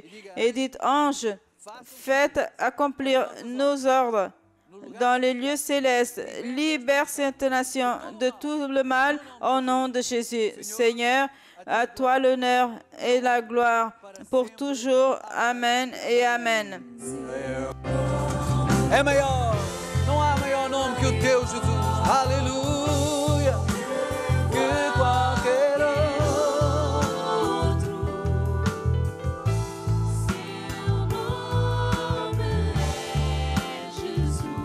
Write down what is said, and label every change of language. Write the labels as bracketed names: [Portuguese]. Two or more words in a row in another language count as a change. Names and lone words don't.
[French] Et dites, anges, faites accomplir nos ordres dans les lieux célestes. Libère cette nation de tout le mal au nom de Jésus. Seigneur, à toi l'honneur et la gloire pour toujours. Amen et Amen. [Portuguese] É maior, não há maior nome que o teu, Jesus. Aleluia. Que qualquer outro. Seu nome é Jesus.